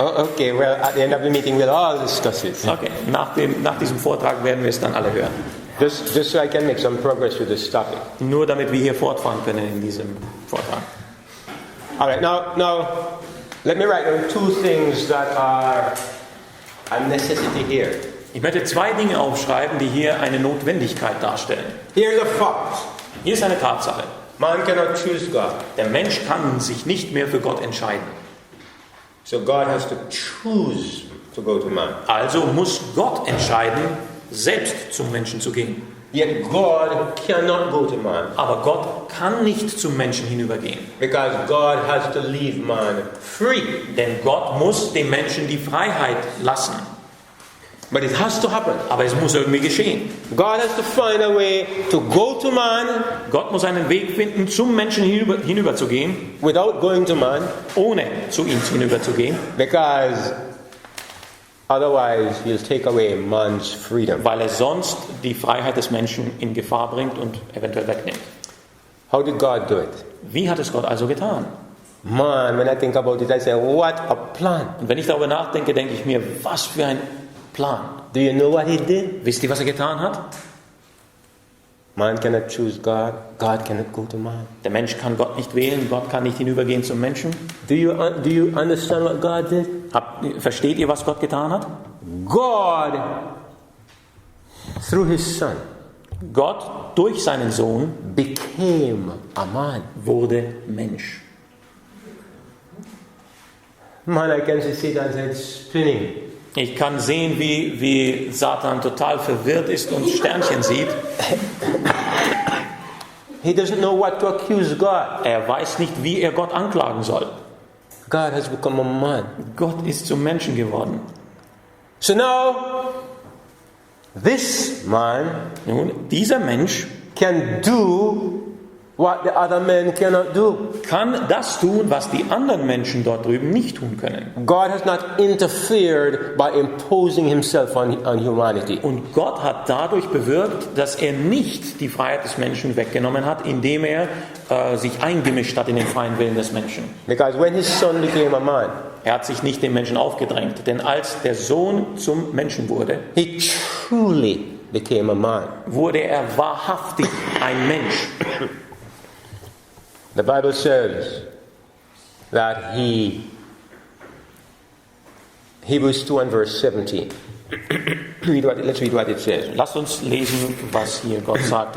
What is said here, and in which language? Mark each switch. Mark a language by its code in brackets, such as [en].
[en] okay, well, at the end of the meeting we'll all discuss it. [de] Okay, nach diesem Vortrag werden wir es dann alle hören. [en] Just so I can make some progress with this topic. [de] Nur damit wir hier fortfahren können in diesem Vortrag. [en] All right, now, let me write down two things that are a necessity here. [de] Ich möchte zwei Dinge aufschreiben, die hier eine Notwendigkeit darstellen. [en] Here's a fact. [de] Hier ist eine Tatsache. [en] Man cannot choose God. [de] Der Mensch kann sich nicht mehr für Gott entscheiden. [en] So God has to choose to go to man. [de] Also muss Gott entscheiden, selbst zum Menschen zu gehen. [en] Yet God cannot go to man. [de] Aber Gott kann nicht zum Menschen hinübergehen. [en] Because God has to leave man free. [de] Denn Gott muss dem Menschen die Freiheit lassen. [en] But it has to happen. [de] Aber es muss irgendwie geschehen. [en] God has to find a way to go to man [de] Gott muss einen Weg finden, zum Menschen hinüber zu gehen, [en] without going to man. [de] ohne zu ihm hinüber zu gehen, [en] Because otherwise he'll take away man's freedom. [de] weil er sonst die Freiheit des Menschen in Gefahr bringt und eventuell wegnimmt. [en] How did God do it? [de] Wie hat es Gott also getan? [en] Man, when I think about it, I say, what a plan. [de] Und wenn ich darüber nachdenke, denke ich mir, was für ein Plan. [en] Do you know what he did? [de] Wisst ihr, was er getan hat? [en] Man cannot choose God. God cannot go to man. [de] Der Mensch kann Gott nicht wählen, Gott kann nicht hinübergehen zum Menschen. [en] Do you understand what God did? [de] Versteht ihr, was Gott getan hat? [en] God, through his son, [de] Gott durch seinen Sohn [en] became a man. [de] wurde Mensch. [en] Man, I can see Satan's head spinning. [de] Ich kann sehen, wie Satan total verwirrt ist und Sternchen sieht. [en] He doesn't know what to accuse God. [de] Er weiß nicht, wie er Gott anklagen soll. [en] God has become a man. [de] Gott ist zum Menschen geworden. [en] So now, this man [de] Nun, dieser Mensch [en] can do what the other men cannot do. [de] kann das tun, was die anderen Menschen dort drüben nicht tun können. [en] God has not interfered by imposing himself on humanity. [de] Und Gott hat dadurch bewirkt, dass er nicht die Freiheit des Menschen weggenommen hat, indem er sich eingemischt hat in den freien Willen des Menschen. [en] Because when his son became a man, [de] Er hat sich nicht dem Menschen aufgedrängt, denn als der Sohn zum Menschen wurde, [en] he truly became a man. [de] wurde er wahrhaftig ein Mensch. [en] The Bible says that Hebrews 2 and verse 17. Let's read what it says. [de] Lasst uns lesen, was hier Gott sagt.